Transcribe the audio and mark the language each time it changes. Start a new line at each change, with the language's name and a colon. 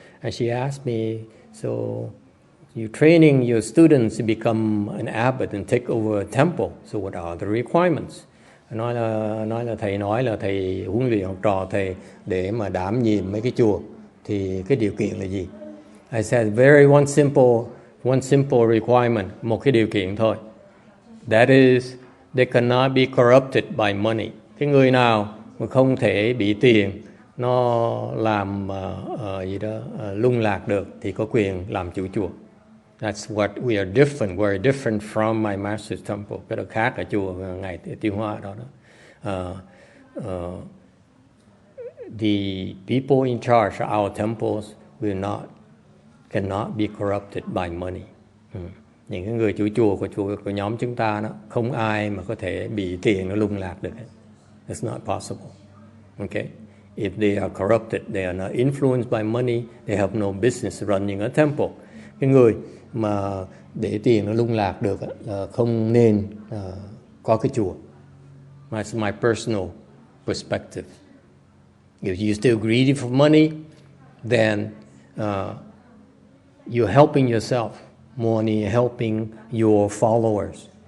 English: And she asked me, so you're training your students to become an abbot and take over a temple. So what are the requirements?
Vietnamese: Nói là thầy huấn luyện học trò thầy để mà đảm nhiệm mấy cái chùa thì cái điều kiện là gì?
English: I said one simple requirement,
Vietnamese: một cái điều kiện thôi.
English: That is, they cannot be corrupted by money.
Vietnamese: Cái người nào mà không thể bị tiền nó làm lung lạc được thì có quyền làm chủ chùa.
English: That's what we are different. We're different from my master's temple.
Vietnamese: Cái đó khác ở chùa ngày Tiêu Hoa đó.
English: The people in charge of our temples cannot be corrupted by money.
Vietnamese: Những cái người chủ chùa của nhóm chúng ta đó, không ai mà có thể bị tiền nó lung lạc được.
English: It's not possible. Okay? If they are corrupted, they are not influenced by money, they have no business running a temple.
Vietnamese: Cái người mà để tiền nó lung lạc được là không nên có cái chùa.
English: That's my personal perspective. If you're still greedy for money, then you're helping yourself more than you're helping your followers.